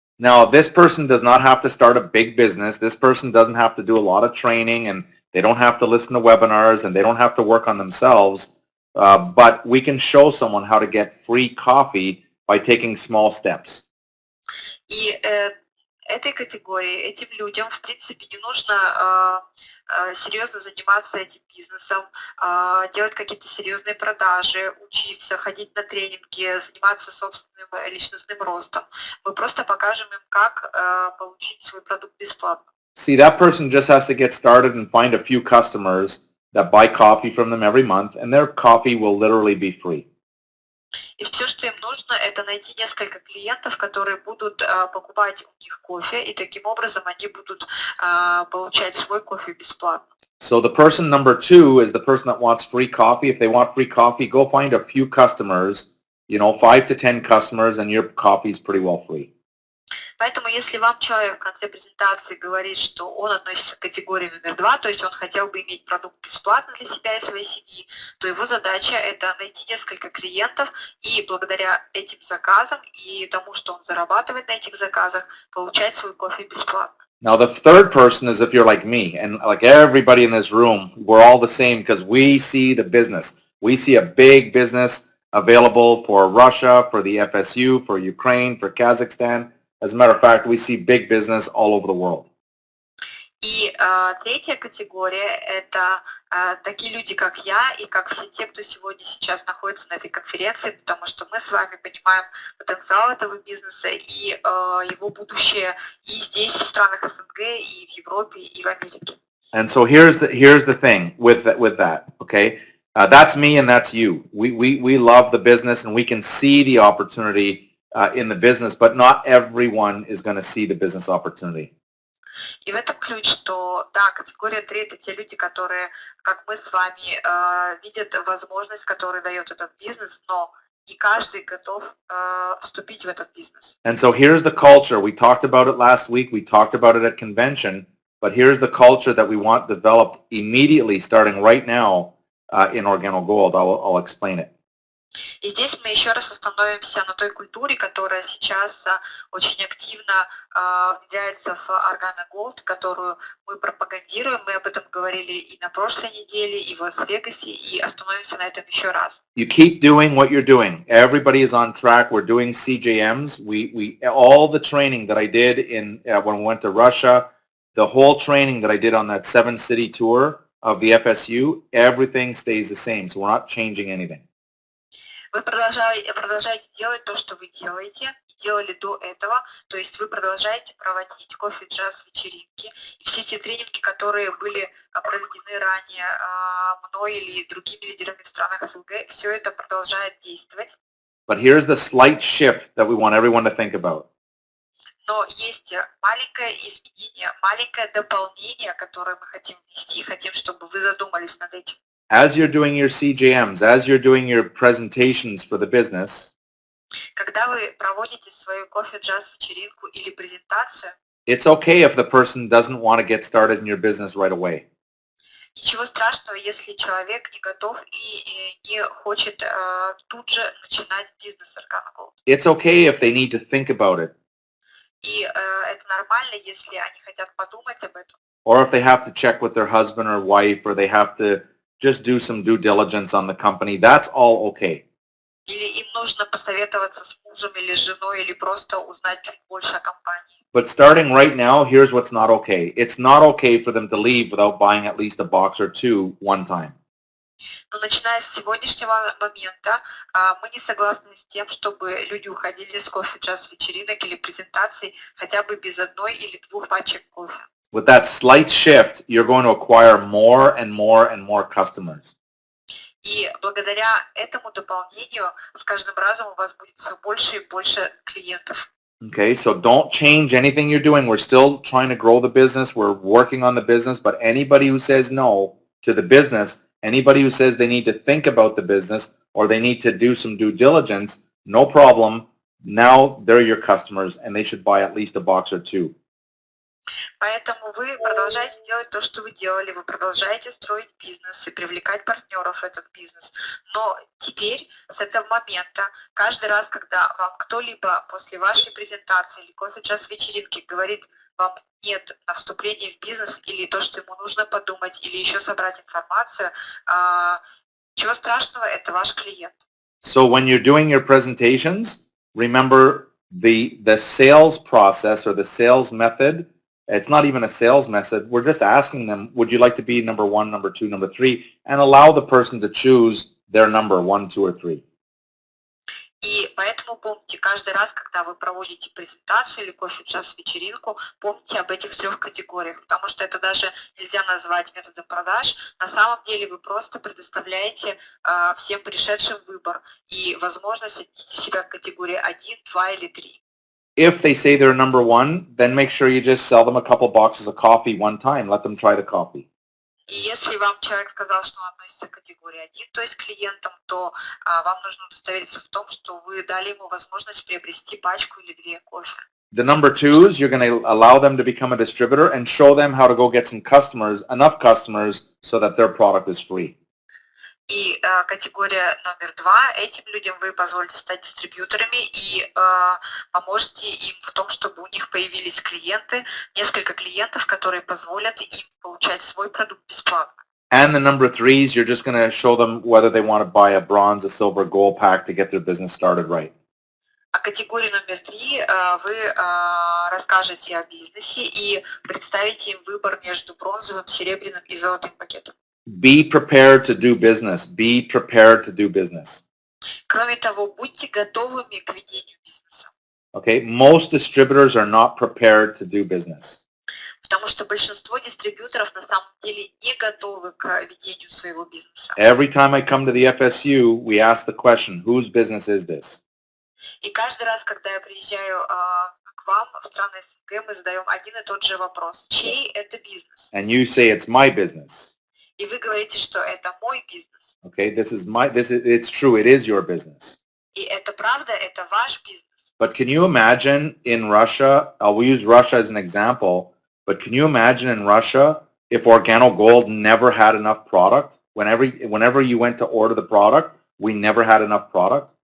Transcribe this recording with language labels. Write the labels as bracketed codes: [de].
[en] Now, this person does not have to start a big business. This person doesn't have to do a lot of training, and they don't have to listen to webinars, and they don't have to work on themselves. But we can show someone how to get free coffee by taking small steps. [ru] И этой категории, этим людям, в принципе, не нужно серьезно заниматься этим бизнесом, делать какие-то серьезные продажи, учиться, ходить на тренинги, заниматься собственным личностным ростом. Мы просто покажем им, как получить свой продукт бесплатно. [en] See, that person just has to get started and find a few customers that buy coffee from them every month, and their coffee will literally be free. [ru] И все, что им нужно, это найти несколько клиентов, которые будут покупать у них кофе, и таким образом они будут получать свой кофе бесплатно. [en] So the person number two is the person that wants free coffee. If they want free coffee, go find a few customers, 5 to 10 customers, and your coffee is pretty well free. [ru] Поэтому если вам человек в конце презентации говорит, что он относится к категории номер 2, то есть он хотел бы иметь продукт бесплатно для себя и своей семьи, то его задача это найти несколько клиентов и благодаря этим заказам и тому, что он зарабатывает на этих заказах, получать свой кофе бесплатно. [en] Now the third person is if you're like me, and like everybody in this room, we're all the same because we see the business. We see a big business available for Russia, for the FSU, for Ukraine, for Kazakhstan. As a matter of fact, we see big business all over the world. [ru] И третья категория – это такие люди, как я, и как все те, кто сейчас находится на этой конференции, потому что мы с вами понимаем потенциал этого бизнеса и его будущее и здесь, в странах СНГ, и в Европе, и в Америке. [en] And so here's the thing with that, okay? That's me and that's you. We love the business and we can see the opportunity in the business, but not everyone is going to see the business opportunity. [ru] И в этом ключ, что, да, категория 3 – это те люди, которые, как мы с вами, видят возможность, которую дает этот бизнес, но не каждый готов вступить в этот бизнес. [en] And so here's the culture. We talked about it last week. We talked about it at convention, but here's the culture that we want developed immediately, starting right now in Organo Gold. I'll explain it. [ru] И здесь мы еще раз остановимся на той культуре, которая сейчас очень активно внедряется в Organo Gold, которую мы пропагандируем. Мы об этом говорили и на прошлой неделе, и в Лас-Вегасе, и остановимся на этом еще раз. [en] You keep doing what you're doing. Everybody is on track. We're doing CJMs. We all the training that I did in when we went to Russia, the whole training that I did on that 7-city tour of the FSU, everything stays the same. So we're not changing anything. [ru] Вы продолжаете делать то, что вы делаете, и делали до этого, то есть вы продолжаете проводить кофе-джаз вечеринки, и все те тренинги, которые были проведены ранее мной или другими лидерами в странах СНГ, все это продолжает действовать. [en] But here's the slight shift that we want everyone to think about. [ru] Но есть маленькое изменение, маленькое дополнение, которое мы хотим внести, хотим, чтобы вы задумались над этим. [en] As you're doing your CJMs, as you're doing your presentations for the business, [ru] когда вы проводите свою кофе-джаз-вечеринку или презентацию, [en] it's okay if the person doesn't want to get started in your business right away. [ru] Ничего страшного, если человек не готов и не хочет тут же начинать бизнес Organo Gold. [en] It's okay if they need to think about it. [ru] И это нормально, если они хотят подумать об этом. [en] Or if they have to check with their husband or wife, or they have to just do some due diligence on the company, that's all okay. [ru] Или им нужно посоветоваться с мужем или с женой, или просто узнать чуть больше о компании. [en] But starting right now, here's what's not okay. It's not okay for them to leave without buying at least a box or two one time. [ru] Но начиная с сегодняшнего момента мы не согласны с тем, чтобы люди уходили с кофе-джаз-вечеринок или презентаций хотя бы без одной или двух пачек кофе. [en] With that slight shift, you're going to acquire more and more and more customers. [ru] И благодаря этому дополнению с каждым разом у вас будет все больше и больше клиентов. [en] Okay, so don't change anything you're doing. We're still trying to grow the business. We're working on the business, but anybody who says no to the business, anybody who says they need to think about the business or they need to do some due diligence, no problem. Now they're your customers and they should buy at least a box or two. [ru] Поэтому вы продолжаете делать то, что вы делали, вы продолжаете строить бизнес и привлекать партнеров в этот бизнес. Но теперь, с этого момента, каждый раз, когда вам кто-либо после вашей презентации или кофе-час вечеринки говорит вам нет на вступление в бизнес или то, что ему нужно подумать, или еще собрать информацию, ничего страшного, это ваш клиент. [en] So when you're doing your presentations, remember the sales process or the sales method. It's not even a sales method. We're just asking them, would you like to be number 1, number 2, number 3, and allow the person to choose their number 1, 2, or 3. [ru] И поэтому помните, каждый раз, когда вы проводите презентацию или кофе-час вечеринку, помните об этих 3 категориях, потому что это даже нельзя назвать методом продаж. На самом деле вы просто предоставляете всем пришедшим выбор и возможность отнести себя к категории 1, 2 или 3. [en] If they say they're number 1, then make sure you just sell them a couple boxes of coffee one time. Let them try the coffee. [ru] И если вам человек сказал, что он относится к категории 1, то есть клиентам, то вам нужно удостовериться в том, что вы дали ему возможность приобрести пачку или 2 кофе. [en] The number 2s, you're going to allow them to become a distributor and show them how to go get some customers, enough customers, so that their product is free. [ru] И категория номер 2, этим людям вы позволите стать дистрибьюторами и поможете им в том, чтобы у них появились клиенты, несколько клиентов, которые позволят им получать свой продукт бесплатно. [en] And the number 3s, you're just going to show them whether they want to buy a bronze, a silver, gold pack to get their business started right. [ru] А категория номер 3 вы расскажете о бизнесе и представите им выбор между бронзовым, серебряным и золотым пакетом. [en] Be prepared to do business. Be prepared to do business. [ru] Кроме того, будьте готовыми к ведению бизнеса. [en] Okay, most distributors are not prepared to do business. [ru] Потому что большинство дистрибьюторов на самом деле не готовы к ведению своего бизнеса. [en] Every time I come to the FSU, we ask the question, whose business is this? [ru] И каждый раз, когда я приезжаю к вам в страны СНГ, мы задаем один и тот же вопрос. Чей это бизнес? [en] And you say it's my business. [ru] И вы говорите, что это мой бизнес. [en] Okay, it's true, it is your business. [ru] И это правда, это ваш бизнес. [en] But can you imagine in Russia, we'll use Russia as an example, but can you imagine in Russia if Organo Gold never had enough product? Whenever you went to order the product, we never had enough product?